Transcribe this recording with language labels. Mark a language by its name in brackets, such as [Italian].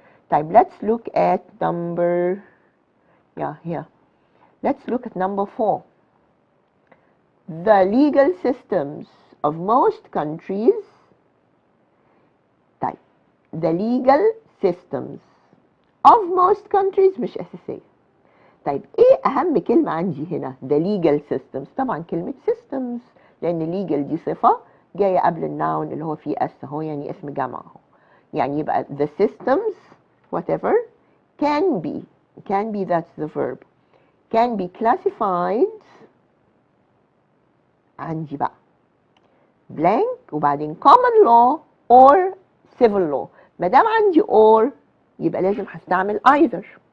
[English] طيب let's look at number here. Let's look at number 4. the legal systems of most countries. طيب the legal systems of most countries [Arabic] مش أساسية. طيب ايه أهم كلمة عندي هنا؟ the legal systems. طبعا كلمة systems، لأن legal دي صفة جاية قبل الناون اللي هو فيه اس اهو، يعني اسم جمع اهو. يعني يبقى [English] the systems whatever can be that's the verb can be classified. [Arabic] عندي بقى blank وبعدين [English] common law or civil law. [Arabic] ما دام عندي or يبقى لازم هستعمل either.